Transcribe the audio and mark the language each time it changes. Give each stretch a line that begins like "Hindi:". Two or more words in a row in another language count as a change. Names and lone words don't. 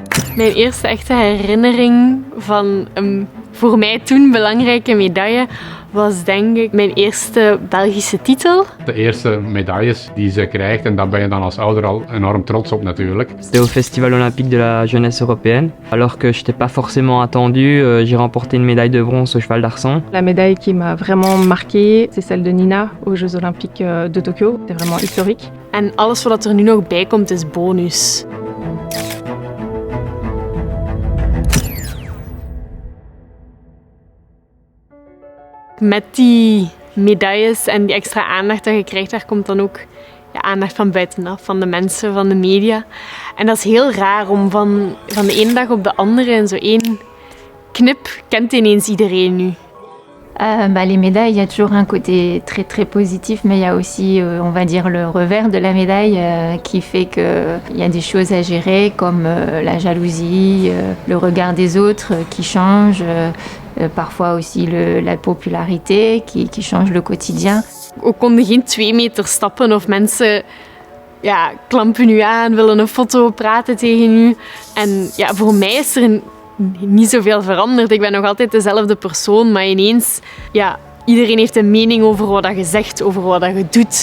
Dutch: Mijn eerste echte herinnering van een voor mij toen belangrijke medaille was denk ik mijn eerste Belgische titel. De eerste medailles die ze krijgt en daar ben je dan als ouder al enorm trots op natuurlijk.
French: C'était au Festival olympique de la jeunesse européenne. Alors que je n'étais pas forcément attendu, j'ai remporté une médaille de bronze au cheval d'arçon. La médaille qui m'a vraiment marquée, c'est celle de Nina aux Jeux olympiques de Tokyo. C'est vraiment historique.
Dutch: En alles wat er nu nog bij komt is bonus. Met die medailles en die extra aandacht dat je krijgt, daar komt dan ook aandacht van buitenaf, van de mensen, van de media. En dat is heel raar om van de ene dag op de andere in zo één knip kent ineens iedereen nu.
French: Les médailles, il y a toujours un côté très très positif, mais il y a aussi, on va dire, le revers de la médaille qui fait qu'il y a des choses à gérer comme la jalousie, le regard des autres qui change, parfois aussi la popularité qui change le quotidien.
Dutch: We konden geen 2 meter stappen of mensen klampen u aan, willen een foto, praten tegen u. En voor mij is er niet zoveel veranderd. Ik ben nog altijd dezelfde persoon, maar ineens, iedereen heeft een mening over wat je zegt, over wat je doet.